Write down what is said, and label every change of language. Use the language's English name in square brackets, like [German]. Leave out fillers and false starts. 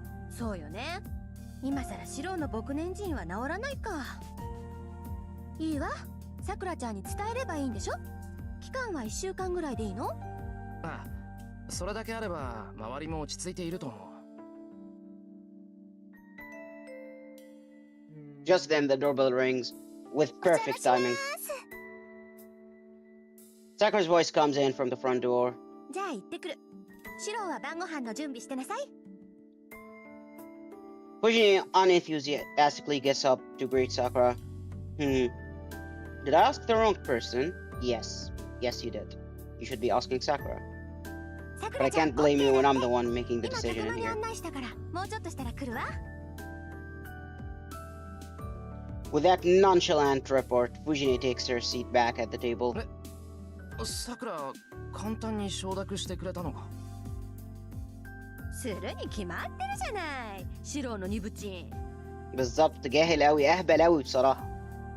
[Japanese] そうよね。今さらシローの牧年人は治らないか。いいわ、さくらちゃんに伝えればいいんでしょ。期間は1週間ぐらいでいいの？ああ、それだけあれば周りも落ち着いていると思う。 [English] Just then the doorbell rings with perfect timing. Sakura's voice comes in from the front door. [Japanese] じゃあ行ってくる。シローは晩ご飯の準備してなさい。 [English] Fujini unenthusiastically gets up to greet Sakura. Did I ask the wrong person? Yes, you did. You should be asking Sakura. But I can't blame you when I'm the one making the [Japanese] 今 [English] decision [Japanese] 車 [English] in [Japanese] に [English] here. [Japanese] 案内したからもうちょっとしたら来るわ。 With that nonchalant report, Fujini takes her seat back at the table. さくら簡単に承諾してくれたのか。するに決まってるじゃない、シローの二部チン。 [Arabic] بالضبط جاهل أوي أهبل أوي بصراحة.